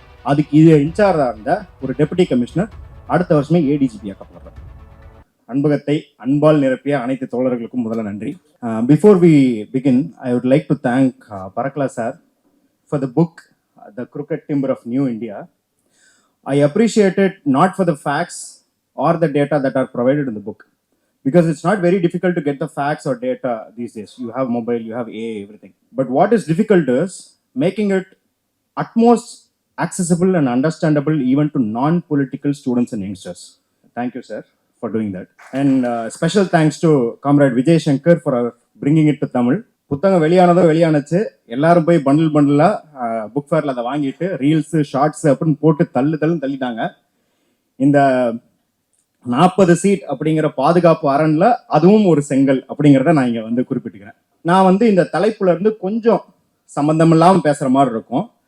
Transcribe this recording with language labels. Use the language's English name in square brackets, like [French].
[Tamil] அதுக்கு இது இன்சார்ஜா இருந்த ஒரு டெபுட்டி கமிஷனர் அடுத்த வருஷமே ஏடிஜிபி ஆக்கப்படுறார். அன்பகத்தை அன்பால் நிரப்பிய அனைத்து தோழர்களுக்கும் முதல்ல நன்றி. [English] Before we begin, I would like to thank Parakala sir for the book the crooked timber of new India. I appreciate it not for the facts or the data that are provided in the book, because it's not very difficult to get the facts or data these days. You have mobile, you have AI, everything. But what is difficult is making it utmost accessible and understandable even to non-political students and youngsters. Thank you, sir, for doing that. And special thanks to Comrade Vijay Shankar for bringing it to Tamil. [Tamil] புத்தகம் வெளியானச்சு, எல்லாரும் போய் பண்டிலா book ஃபேர்ல அதை வாங்கிட்டு reels shorts அப்படின்னு போட்டு தள்ளிட்டாங்க. இந்த 40 seat அப்படிங்கிற பாதுகாப்பு அரண்ல அதுவும் ஒரு செங்கல் அப்படிங்கிறத நான் இங்க குறிப்பிட்டுக்கிறேன். நான் இந்த தலைப்புல இருந்து கொஞ்சம் சம்பந்தம் இல்லாம பேசுற மாதிரி இருக்கும்.